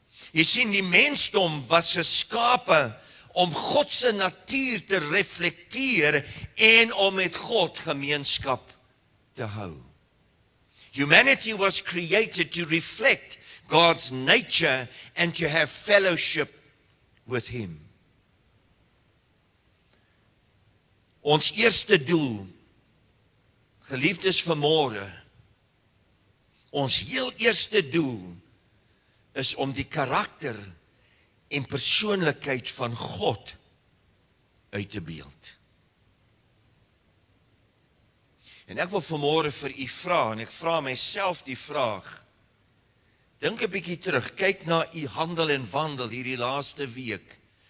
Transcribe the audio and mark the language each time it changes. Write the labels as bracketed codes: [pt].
[af] Jy sien, die mensdom was geskape om God se natuur te reflekteer en om met God gemeenskap te hou. [en] Humanity was created to reflect God's nature and to have fellowship with Him. [af] Ons eerste doel, geliefdes vanmôre, ons heel eerste doel is om die karakter en persoonlikheid van God uit te beeld. En ek wil vanmôre vir u vra, en ek vra myself die vraag, dink 'n bietjie terug, kyk na u handel en wandel hierdie laaste week,